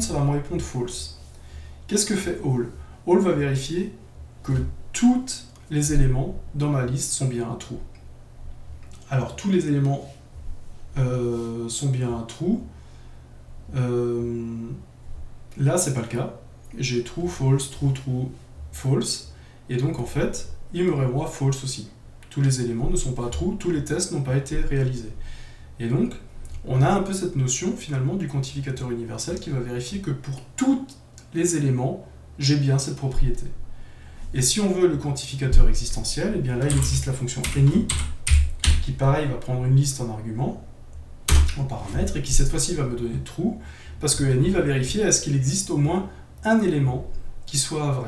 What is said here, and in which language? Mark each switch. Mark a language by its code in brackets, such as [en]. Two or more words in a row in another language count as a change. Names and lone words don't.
[fr] Ça va me répondre false. Qu'est-ce que fait all? All va vérifier que tous les éléments dans ma liste sont bien un true. Alors tous les éléments sont bien un true. Là c'est pas le cas. J'ai true, false, true, true, false. Et donc en fait, il me renvoie false aussi. Tous les éléments ne sont pas true, tous les tests n'ont pas été réalisés. Et donc, on a un peu cette notion finalement du quantificateur universel qui va vérifier que pour tous les éléments, j'ai bien cette propriété. Et si on veut le quantificateur existentiel, et bien là il existe la fonction any, qui pareil va prendre une liste en argument, en paramètre, et qui cette fois-ci va me donner true, parce que any va vérifier est-ce qu'il existe au moins un élément qui soit vrai.